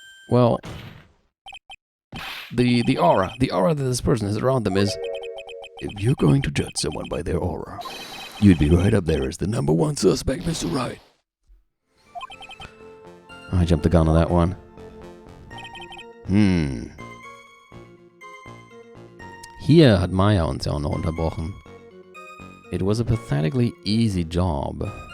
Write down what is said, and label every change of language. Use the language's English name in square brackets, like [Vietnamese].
[English] Well, the aura that this person has around them is... If you're going to judge someone by their aura, you'd be right up there as the number one suspect, Mr. Right. I jumped the gun on that one. [German] Hier hat Maya uns ja auch noch unterbrochen. [English] It was a pathetically easy job.